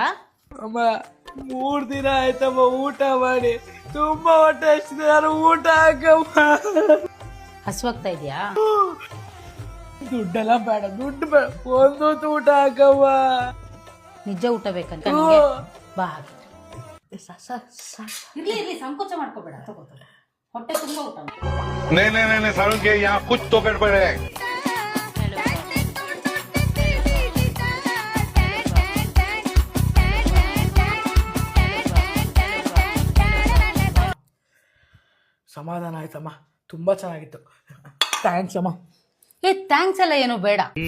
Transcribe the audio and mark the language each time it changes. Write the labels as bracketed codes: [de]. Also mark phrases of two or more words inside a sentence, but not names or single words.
[kn] ಅಮ್ಮ 3 ದಿನ ಆಯ್ತಮ್ಮ ಊಟ ಮಾಡಿ, ತುಂಬಾ ಹೊಟ್ಟೆ ಹಸಿದೆ, ನಾನು ಊಟ ಹಾಕಮ್ಮ. ಹಸುವಾಗ್ತಾ ಇದೆಯಾ? ದುಡ್ಡೆಲ್ಲ ಬೇಡ, ದುಡ್ಡು ಬೇಡ, ಒಂದೊತ್ತು ಊಟ ಹಾಕಮ್ಮ. ನಿಜ ಊಟ ಬೇಕಂತ ನಿಂಗೆ? ಬಾ ಹಾಗೆ. ಇರ್ಲಿ ಸಂಕೋಚ ಮಾಡ್ಕೋಬೇಡ, ತಗೋ ಹೊಟ್ಟೆ ತುಂಬಾ ಊಟ. [hi] नहीं सारुण के यहाँ कुछ तो गड़बड़ है. [kn] ಸಮಾಧಾನ ಆಯ್ತಮ್ಮ, ತುಂಬಾ ಚೆನ್ನಾಗಿತ್ತು. ಥ್ಯಾಂಕ್ಸ್ ಅಮ್ಮ. ಥ್ಯಾಂಕ್ಸ್ ಎಲ್ಲ ಏನು ಬೇಡ.